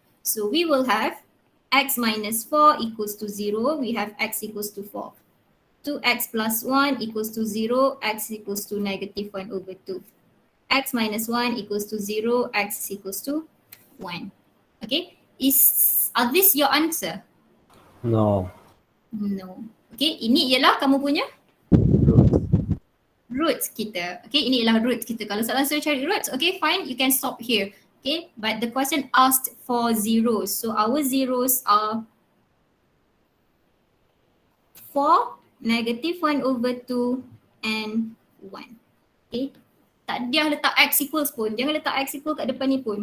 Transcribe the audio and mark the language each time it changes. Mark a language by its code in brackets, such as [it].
[en] So we will have x minus 4 equals to 0, we have x equals to 4. 2x plus 1 equals to 0, x equals to negative 1 over 2. X minus 1 equals to 0, x equals to 1. Okay, are this your answer? No. No. [ms] Okay, ini ialah kamu punya roots kita. Okay, ini ialah roots kita. Kalau soalan suruh cari roots, [en] okay fine, you can stop here. Okay, but the question asked for zeros. So our zeros are 4, negative 1 over 2 and 1. [ms] Okay, tak dia letak x equals pun. Jangan letak x equal kat depan ni pun.